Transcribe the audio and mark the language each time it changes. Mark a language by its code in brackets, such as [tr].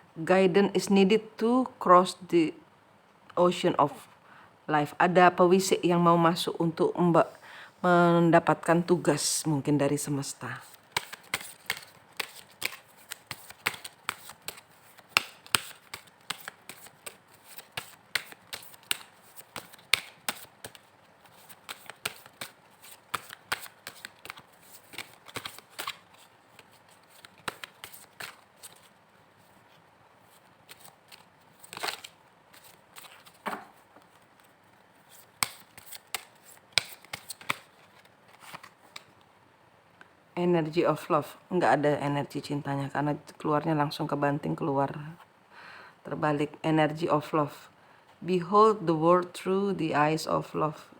[en] Guidance is needed to cross the ocean of life. [id] Ada pewisik yang mau masuk untuk mendapatkan tugas mungkin dari semesta. [en] Energy of love, [id] nggak ada energi cintanya karena keluarnya langsung ke banting keluar. Terbalik, [en] energy of love. Behold the world through the eyes of love.